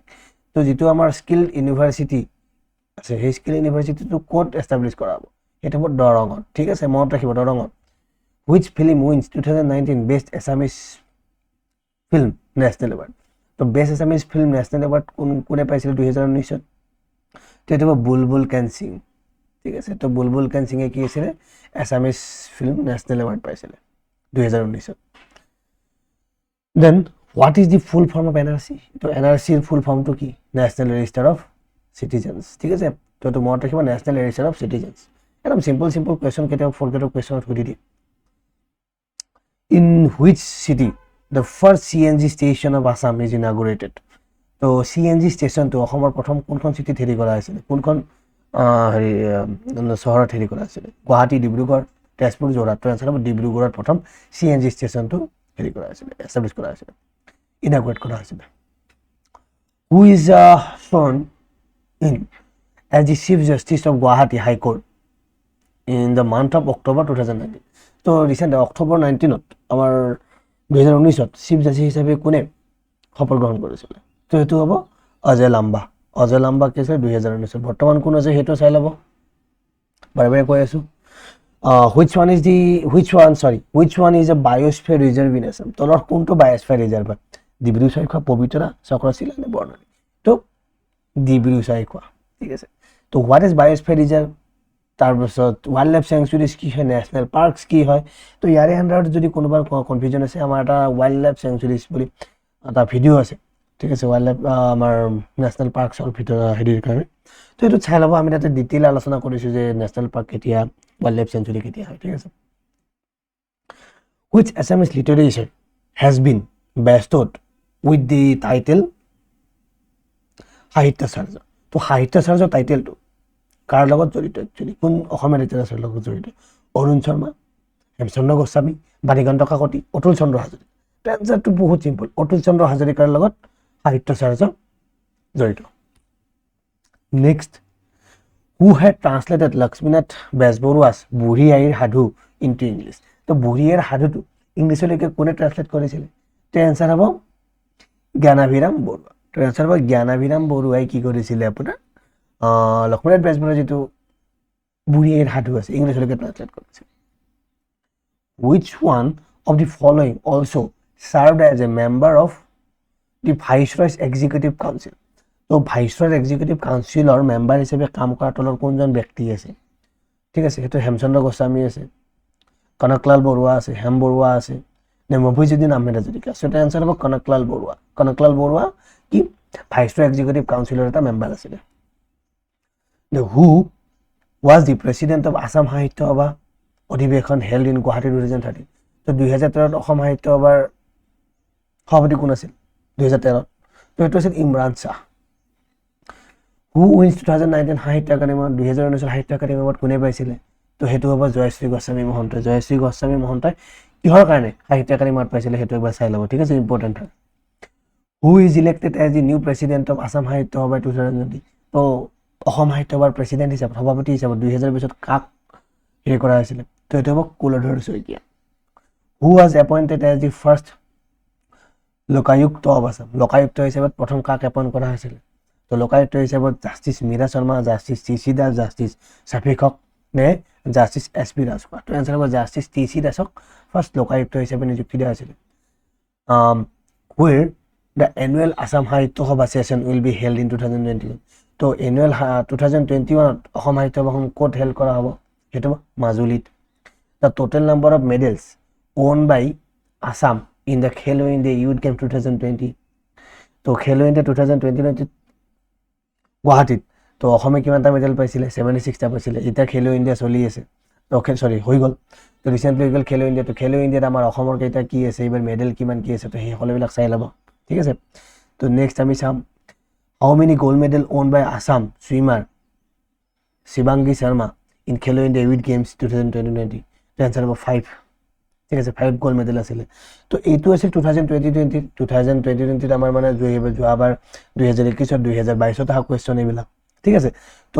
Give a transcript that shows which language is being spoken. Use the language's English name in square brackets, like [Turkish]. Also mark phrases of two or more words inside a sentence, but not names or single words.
[Assamese] তো যিটো আমাৰ [English] skill university [Assamese] আছে, সেই [English] skill universityটো [Assamese] ক'ত এষ্টাব্লিছ কৰা হ'ব? সেইটো হ'ব দৰঙত। ঠিক আছে, মনত ৰাখিব, দৰঙত। [English] Which film wins 2019 best Assamese film national award? [Assamese] তো [English] best Assamese film national award [Assamese] কোনে পাইছিলে 2019? তো এইটো হ'ব বুলবুল কেন সিং। ঠিক আছে, তো বুলবুল কেন সিঙে কি আছিলে? [English] Assamese film national award [Assamese] পাইছিলে 2019। [English] Then what is the full form of NRC? [Assamese] তো NRCৰ [English] full formটো [Assamese] কি? নেশ্যনেল ৰেজিষ্টাৰ অফ চিটিজেন্স। ঠিক আছে, তো এইটো মনত ৰাখিব, নেশ্যনেল ৰেজিষ্টাৰ অফ চিটিজেন্স। একদম [English] simple question, [Assamese] কেতিয়াবা [English] fourth questionত [Assamese] সুধি দিয়ে। [English] In which city the first CNG station of Assam is inaugurated? [Assamese] তো [English] CNG stationটো [Assamese] অসমৰ প্ৰথম কোনখন চিটিত হেৰি কৰা হৈছিলে? কোনখন চহৰত হেৰি কৰা হৈছিলে? গুৱাহাটী, ডিব্ৰুগড়, তেজপুৰ, যোৰহাট? তো এনচাৰ হ'ব ডিব্ৰুগড়ত প্ৰথম [English] CNG stationটো [Assamese] হেৰি কৰা হৈছিলে, এষ্টাব্লিছ কৰা হৈছিলে, ইনাগুৰেট কৰা হৈছিলে। [English] who is sworn in as the chief justice of Guwahati High Court in the month of October 2019 [Assamese] তো [English] recent October [Assamese] 19ত আমাৰ 2019ত [English] chief justice [Assamese] হিচাপে কোনে শপত গ্ৰহণ কৰিছিলে তো সেইটো হ'ব অজয় লাম্বা কি আছে 2019 বৰ্তমান কোন আছে সেইটো চাই ল'ব বাৰে বাৰে কৈ আছোঁ which [English] one is a biosphere reserve in Assam [Assamese] তলৰ কোনটো [English] biosphere reserve [Assamese] ডিব্ৰু চৈখোৱা পবিতৰা চক্ৰশিলা নে বৰ্ণালী তো ডিব্ৰু চৈখোৱা ঠিক আছে তো [English] what is biosphere reserve [Assamese] তাৰপিছত [English] wildlife sanctuaries [Assamese] কি হয় [English] national parks [Assamese] কি হয় তো ইয়াৰে আন্ডাৰত যদি কোনোবাৰ কনফিউজন আছে আমাৰ এটা [English] wildlife sanctuaries [Assamese] বুলি এটা ভিডিও আছে ঠিক আছে [English] wildlife [Assamese] আমাৰ [English] national parksৰ [Assamese] ভিতৰত হেৰিৰ কাৰণে তো এইটো চাই ল'ব আমি তাতে ডিটেইল আলোচনা কৰিছোঁ যে [English] national park [Assamese] কেতিয়া [English] wildlife sanctuary [Assamese] কেতিয়া হয় ঠিক আছে [English] which Assamese literature has been bestowed with the title [Assamese] সাহিত্য চাৰ্য তো সাহিত্য চাৰ্য টাইটেলটো কাৰ লগত জড়িত একচুৱেলি কোন অসমীয়া লিটাৰেচাৰৰ লগত জড়িত অৰুণ শৰ্মা হেমচন্দ্ৰ গোস্বামী বাণীকান্ত কাকতি অতুল চন্দ্ৰ হাজৰিকা তো এনচাৰটো বহুত চিম্পল অতুল চন্দ্ৰ হাজৰিকাৰ লগত সাহিত্য চাৰ্য জড়িত নেক্সট [English] who had translated Lakshminath Bezborua's [Assamese] বুঢ়ী আইৰ সাধু [English] into English [Assamese] তো বুঢ়ী আইৰ সাধুটো ইংলিছলৈকে কোনে ট্ৰান্সলেট কৰিছিলে তো এনচাৰ হ'ব জ্ঞানাভিৰাম বৰুৱা তো এনচাৰ হ'ব জ্ঞানাভিৰাম বৰুৱাই কি কৰিছিলে আপোনাৰ লক্ষ্মীনাথ বেজবৰুৱাৰ যিটো বুঢ়ী আইৰ সাধু আছে ইংলিছলৈকে ট্ৰান্সলেট কৰিছে [English] which one of the following also served as a member of the Viceroy's Executive Council [Assamese] তো [English] Viceroyৰ Executive Councilৰ member [Assamese] হিচাপে কাম কৰা তলৰ কোনজন ব্যক্তি আছে ঠিক আছে সেইটো হেমচন্দ্ৰ গোস্বামী আছে কনকলাল বৰুৱা আছে হেম বৰুৱা আছে নে মফিজুদ্দিন আহমেদ হাজৰিকা সো এটা আনসাৰ হ'ব কনকলাল বৰুৱা কি ভাইসৰয় এক্সিকিউটিভ কাউন্সিলৰ এটা মেম্বাৰ আছিল [English] who was the president of Assam [Assamese] সাহিত্য সভা অধিৱেশন [English] held in Guwahati 2013 [Assamese] তো 2013ত অসম সাহিত্য সভাৰ সভাপতি কোন আছিল 2013ত তো এইটো আছিল ইমৰান শাহ [English] who wins 2019 [Assamese] সাহিত্য একাডেমি 2019 সাহিত্য একাডেমি এৱাৰ্ড কোনে পাইছিলে তো হেতু হ'ব জয়শ্ৰী গোস্বামী মহন্তই কিহৰ কাৰণে সাহিত্য একাডেমি এৱাৰ্ড পাইছিলে হেতু একবাৰ চাই ল'ব ঠিক আছে ইম্পৰ্টেন্ট হয় [English] who is elected as the new president of Assam [Assamese] সাহিত্য সভা 2020 তো অসম সাহিত্য সভাৰ প্ৰেসিডেন্ট হিচাপে সভাপতি হিচাপে 2020 ত কাক হেৰি কৰা হৈছিল তো হেতু হ'ব কুলধৰ শইকীয়া [English] who was appointed as the first [Assamese] লোকায়ুক্ত [English] of Assam [Assamese] লোকায়ুক্ত হিচাপে প্ৰথম কাক এপইণ্ট কৰা হৈছিল তো লোকায়ুক্ত হিচাপত জাস্টিস মীৰা শৰ্মা জাস্টিস টিচি দাস জাস্টিস শাফিক হক নে জাস্টিস এসপি ৰাজখোৱা তো এনসাৰ হ'ব জাস্টিস টিচি দাসক ফাৰ্স্ট লোকায়ুক্ত হিচাপে নিযুক্তি দিয়া হৈছিল [English] where the annual Assam সাহিত্য সভা session will be held in 2021 তো annual 2021 অসম সাহিত্য সভাখন [Assamese] ক'ত হেল্ড কৰা হ'ব হেতু মাজুলীত [English] the total number of medals won by Assam in the Khelo India Youth Games 2020 [Assamese] তো Khelo India 2020 গুৱাহাটীত তো অসমে কিমানটা মেডেল পাইছিলে 76টা পাইছিলে এটা খেলো ইণ্ডিয়া চলি আছে তো সৰি হৈ গ'ল তো ৰিসেন্টলি হৈ গ'ল খেলো ইণ্ডিয়া তো খেলো ইণ্ডিয়াত আমাৰ অসমৰ কেইটা কি আছে এইবাৰ মেডেল কিমান কি আছে তো সেই সকলোবিলাক চাই ল'ব ঠিক আছে তো নেক্সট আমি চাম [English] How many gold medal won by Assam swimmer Shivangi Sharma in Khelo India Youth Games 2020 [Assamese] তো এনসাৰ হ'ব 5 ঠিক আছে 5 [English] gold medal [Assamese] আছিল তো এইটো আছিল 2020 আমাৰ মানে যোৱাবাৰ 2021 2022 ত কোৱেশ্চন এইবিলাক ঠিক আছে তো